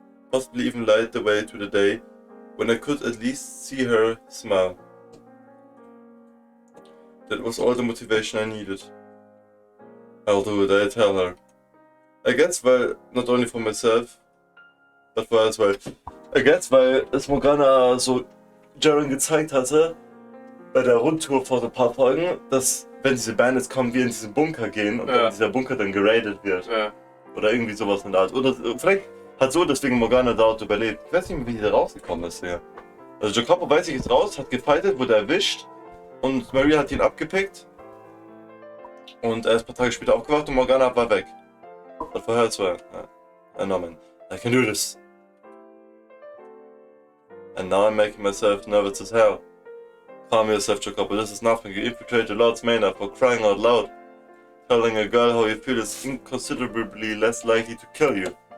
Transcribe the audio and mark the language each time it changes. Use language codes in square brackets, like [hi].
[en] Possibly even light the way to the day when I could at least see her smile. That was all the motivation I needed. I'll do it, I tell her. I guess [de] weil, [en] not only for myself, but for her as well. I guess [de] weil es Morgana so Jaren gezeigt hatte, bei der Rundtour vor so ein paar Folgen, dass wenn diese Bandits kommen, wir in diesen Bunker gehen und dann dieser Bunker dann geradet wird. Ja. Oder irgendwie sowas in der Art. Oder vielleicht hat so deswegen Morgana dort überlebt. Ich weiß nicht mehr, wie die da rausgekommen ist. Ja. Also Jacopo, weiß ich, ist raus, hat gefightet, wurde erwischt und Maria hat ihn abgepickt. Und er ist ein paar Tage später aufgewacht und Morgana war weg. Und vorher war [en] I know, man. I can do this. And now I'm making myself nervous as hell. Calm yourself, Jacopo. This is nothing. You infiltrated Lord's Manor for crying out loud. Telling a girl how you feel is inconsiderably less likely to kill you.